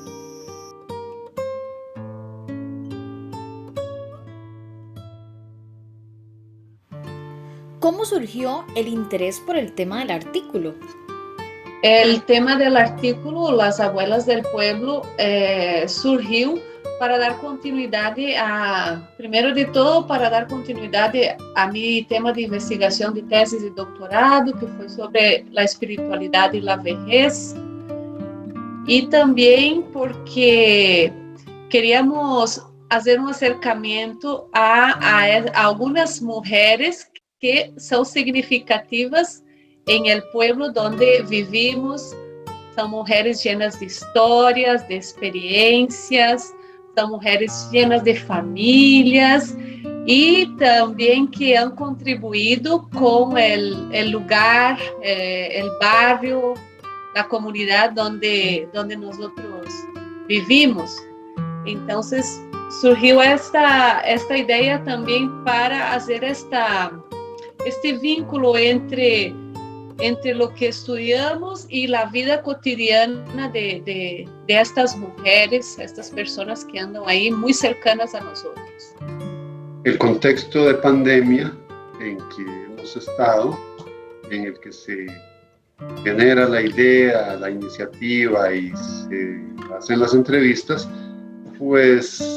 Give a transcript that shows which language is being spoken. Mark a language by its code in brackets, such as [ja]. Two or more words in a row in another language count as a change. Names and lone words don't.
[es] ¿Cómo surgió el interés por el tema del artículo? El tema del artículo, Las Abuelas del Pueblo, [pt] surgiu para dar continuidade primeiro de todo, para dar continuidade a meu tema de investigação de tese de doutorado, que foi sobre a espiritualidade e a vejez, e também porque queríamos fazer um acercamento a algumas mulheres que são significativas em [es] el pueblo donde vivimos. [pt] São mulheres llenas de histórias, de experiências, são mulheres llenas de famílias e também que [es] han contribuído com el lugar, el barrio, la comunidad donde nosotros vivimos. [pt] Então, surgiu esta ideia também para fazer este vínculo entre [es] lo que estudiamos y la vida cotidiana de estas mujeres, estas personas que andan ahí muy cercanas a nosotros. El contexto de pandemia en que hemos estado, en el que se genera la idea, la iniciativa y se hacen las entrevistas, pues